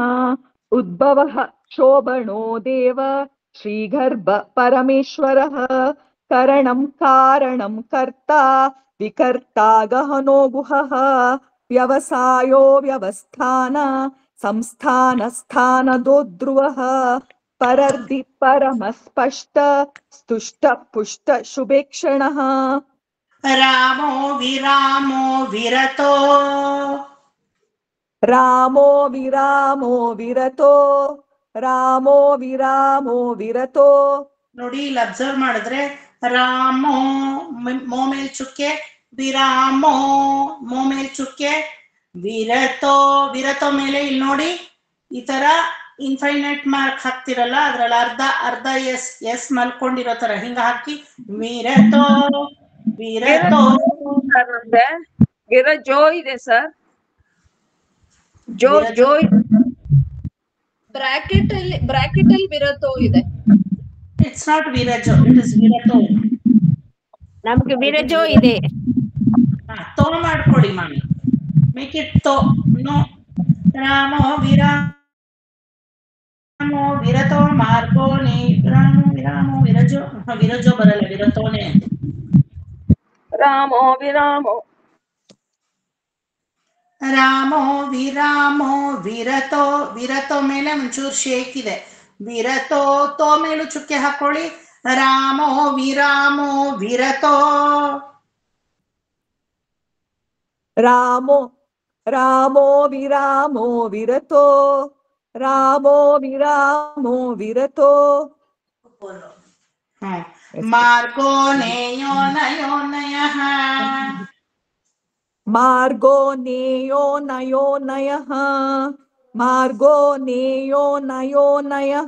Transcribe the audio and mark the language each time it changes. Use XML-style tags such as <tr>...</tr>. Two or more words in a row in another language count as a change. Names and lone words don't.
<sa>उद्भवः क्षोभणो देव श्रीगर्भ परमेश्वरः करणं कारणं कर्ता विकर्ता गहनो गुहः व्यवसायो व्यवस्थान संस्थानस्थानदो ध्रुवः परर्धि परमस्पष्ट स्तुष्ट पुष्ट शुभेक्षणः रामो विरामो विरतो रामो विरामो विरतो रामो विरामो विरतो</sa> <kn>ನೋಡಿ ಇಲ್ಲಿ ಅಬ್ಸರ್ವ್ ಮಾಡಿದ್ರೆ ರಾಮೋ ಮೋ ಮೇಲ್ ಚುಕ್ಕೆ ವಿರಾಮೋ ಮೋ ಮೇಲ್ ಚುಕ್ಕೆ ವಿರತೋ ವಿರತೋ ಮೇಲೆ ಇಲ್ಲಿ ನೋಡಿ ಈ ತರ</kn> <en>infinite mark</en> <kn>ಹಾಕ್ತಿರಲ್ಲ ಅದ್ರಲ್ಲಿ ಅರ್ಧ ಅರ್ಧ ಎಸ್ ಮಲ್ಕೊಂಡಿರೋ ತರ ಹಿಂಗ ಹಾಕಿ ವಿರತೋ ವಿರತೋ ವಿರಜೋ ಇದೆ ಸರ್ ಜೋ ಜೋ ಬ್ರಾಕೆಟ್ ಅಲ್ಲಿ ವಿರತೋ ಇದೆ.</kn> <en>It's not Virajo, it is Virato.</en> <kn>ನಮ್ಗೆ ವಿರಜೋ ಇದೆ. ತೋ ಮಾಡ್ಕೊಡಿ ಮಾಮಿ.</kn> <en>Make it to. No.</en> <sa>ರಾಮೋ ವಿರಾಮೋ ವಿರತೋ ಮಾರ್ಗೋನಿ ರಾಮೋ ವಿರಾಮೋ ವಿರಜೋ ವಿರಜೋ</sa> <kn>ಬರಲ್ಲ ವಿರತೋನೆ.</kn> <sa>ರಾಮೋ ವಿರಾಮೋ ರಾಮೋ ವಿರಾಮೋ ವಿರತೋ ವಿರತೋ</sa> <kn>ಮೇಲೆ ಒಂಚೂರು ಶೇಕ್ ಇದೆ. ವಿರತೋ ತೋ ಮೇಲೂ ಚುಕ್ಕೆ ಹಾಕೊಳ್ಳಿ.</kn> <sa>ರಾಮೋ ವಿರಾಮೋ ವಿರತೋ ರಾಮೋ ರಾಮೋ ವಿರಾಮೋ ವಿರತೋ ರಾಮೋ ವಿರಾಮೋ ವಿರತೋ ಮಾರ್ಗೋ ನೇಯೋ ನಯೋ ನಯಃ ಮಾರ್ಗೋ ನೇಯೋ ನಯೋ ನಯಃ ಮಾರ್ಗೋ ನೇಯೋ ನಯೋ ನಯಃ</sa>